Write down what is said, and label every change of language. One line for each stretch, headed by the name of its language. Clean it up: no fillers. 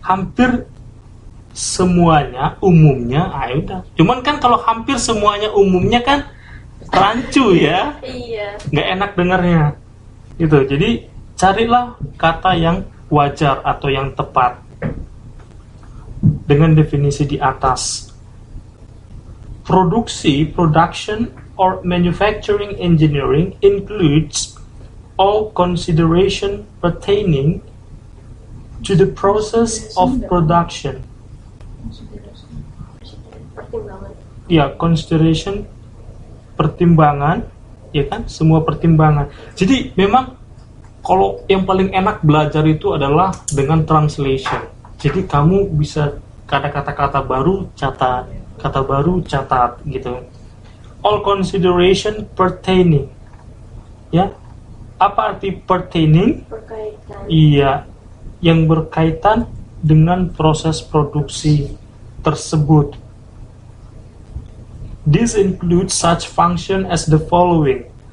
Indonesian: Hampir semuanya umumnya, udah. Cuman kan kalau hampir semuanya umumnya kan rancu, ya. Iya. Nggak enak dengarnya. Gitu. Jadi carilah kata yang wajar atau yang tepat dengan definisi di atas.
English: Production or manufacturing engineering includes all consideration pertaining to the process of production.
Indonesian: Pertimbangan. Ya, consideration, pertimbangan, ya kan, semua pertimbangan. Jadi memang kalau yang paling enak belajar itu adalah dengan translation. Jadi kamu bisa kata-kata baru catat, kata baru catat gitu.
English: All consideration pertaining.
Indonesian: Ya. Apa arti pertaining? Berkaitan. Iya, yang berkaitan dengan proses produksi tersebut.
English: This includes such function as the following.